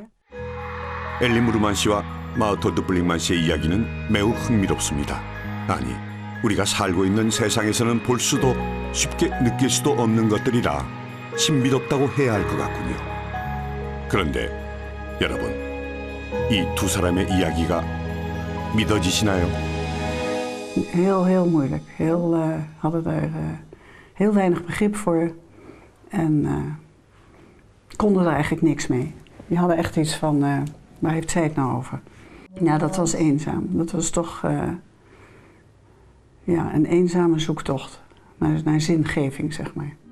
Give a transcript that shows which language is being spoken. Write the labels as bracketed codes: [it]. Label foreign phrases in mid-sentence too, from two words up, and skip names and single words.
[ko] 엘리 무르만 씨와 마우톨드 블링만 씨의 이야기는 매우 흥미롭습니다. 아니, 우리가 살고 있는 세상에서는 볼 수도 쉽게 느낄 수도 없는 것들이라 신비롭다고 해야 할 것 같군요. 그런데 여러분, 이 두 saram의 이야기가 믿어지시나요? [nl] Heel moeilijk. Hadden daar heel weinig begrip voor en konden er eigenlijk niks mee. Die hadden echt iets van, waar heeft zij het nou over? Ja, dat was eenzaam. Dat was toch een eenzame zoektocht naar zingeving, zeg maar.